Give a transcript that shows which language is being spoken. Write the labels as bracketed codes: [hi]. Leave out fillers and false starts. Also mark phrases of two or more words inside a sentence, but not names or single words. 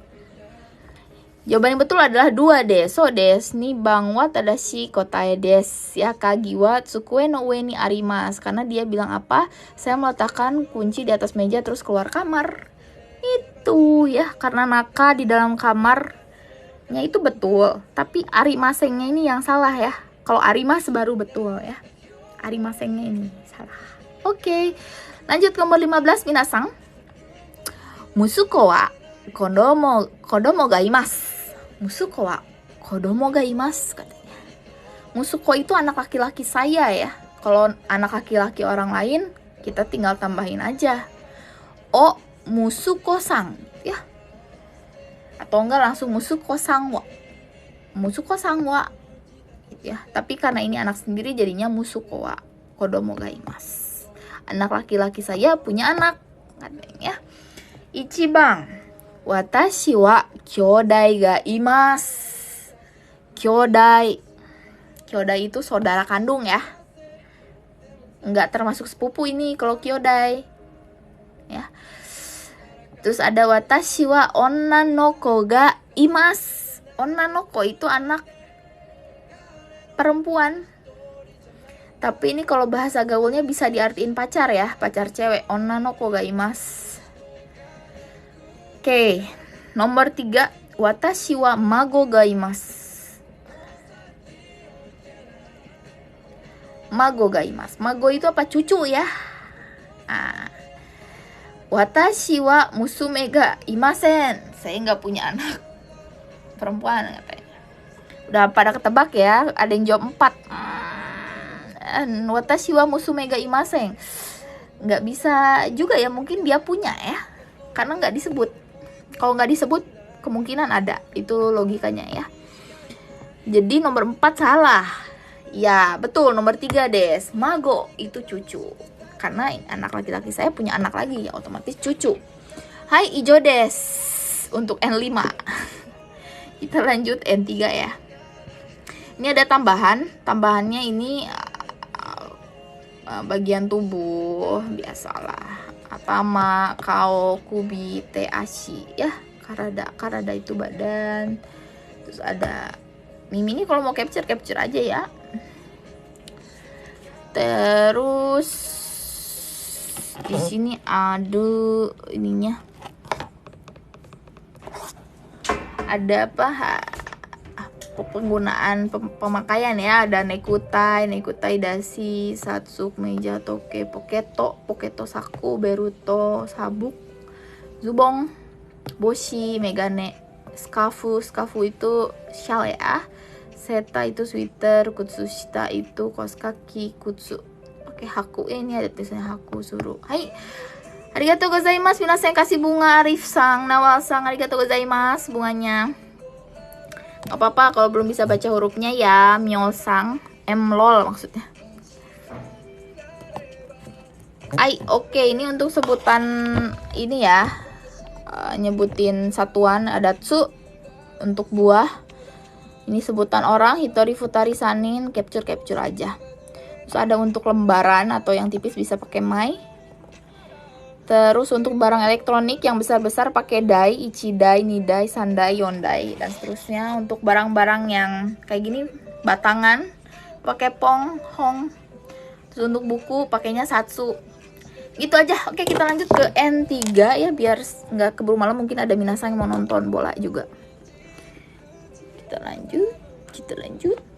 [id] Jawaban yang betul adalah [ja] 2 です です 二 番 は 正しい 答え です ya. 鍵 は 机 の 上 に あります, [id] karena dia bilang apa? Saya meletakkan kunci di atas meja terus keluar kamar. Itu ya, karena naka di dalam kamarnya itu betul, tapi arimasennya ini yang salah ya. Kalau arimas baru betul ya. Arimasennya ini salah. Oke. Lanjut ke nomor 15 minasang. [ja] 息子 は 子供 が います. 息子 は 子供 が います katanya. [id] Musuko itu anak laki-laki saya ya. Kalau anak laki-laki orang lain kita tinggal tambahin aja [ja] お 息子さん [id] ya. Atau enggak langsung [ja] 息子さん は. 息子さん は [id] gitu ya. Tapi karena ini anak sendiri jadinya [ja] 息子 は 子供 が います. [id] Anak laki-laki saya punya anak katanya ya. [ja] 一番、私 は 兄弟 が います. [id] Kyodai itu saudara kandung ya. Enggak termasuk sepupu ini kalau kyodai. Ya. Terus ada [ja] 私 は 女 の子 が います. 女 の子 [id] itu anak perempuan. Tapi ini kalau bahasa gaulnya bisa diartiin pacar ya, pacar cewek. [ja] 女 の子 が います. [id] Oke, nomor 3, [ja] 私 は 孫 が います. 孫 が います. [id] Mago itu apa? Cucu ya. [ja] 私 は 娘 が いません. [id] Saya nggak punya anak perempuan katanya. Udah pada ketebak ya. Ada yang jawab 4. [ja] 私 は 娘 が いません. [id] Nggak bisa juga ya. Mungkin dia punya ya. Karena nggak disebut. Kalau nggak disebut kemungkinan ada. Itu logikanya ya. Jadi nomor 4 salah. Ya betul, nomor 3 des. Mago itu cucu. Karena anak laki-laki saya punya anak lagi, ya otomatis cucu. [ja] はい 以上 です. [id] Untuk N5. Kita lanjut N3 ya. Ini ada tambahan. Tambahannya ini bagian tubuh biasalah. [ja] 頭、顔、首、手、足 ya. [id] Karada itu badan. Terus ada Mimi ini kalau mau capture aja ya. Terus di sini ada ininya. Ada apa? Penggunaan pemakaian ya. Ada [ja] ネクタイ だし, [id] satsuk, meja, toke, poketo, saku, beruto, sabuk, [ja] ズボン、帽子、眼鏡、スカーフ [id] itu shawl ya. Seta itu sweater, kutsushita itu kaos kaki, kutsu pakai haku. Ini ada tulisannya haku suruh. Hai. [ja] ありがとう ございます. [id] Minasan kasih bunga Arif-sang, Nawal-sang. [ja] ありがとう ございます bunganya. [id] Gak apa-apa kalau belum bisa baca hurufnya ya. Myo-sang, M-lol maksudnya. Oke, ini untuk sebutan ini ya. Nyebutin satuan ada tsu untuk buah. Ini sebutan orang, [ja] 一人、二人, [id] sanin, capture aja. Terus ada untuk lembaran atau yang tipis bisa pakai mai. Terus untuk barang elektronik yang besar-besar pakai dai, [ja] 一台、二台、三台、四台, [id] dan seterusnya. Untuk barang-barang yang kayak gini, batangan, pakai pong, hong. Terus untuk buku pakainya satsu. Gitu aja. Oke, kita lanjut ke N3 ya, biar nggak keburu malam. Mungkin ada minasan yang mau nonton bola juga. Kita lanjut.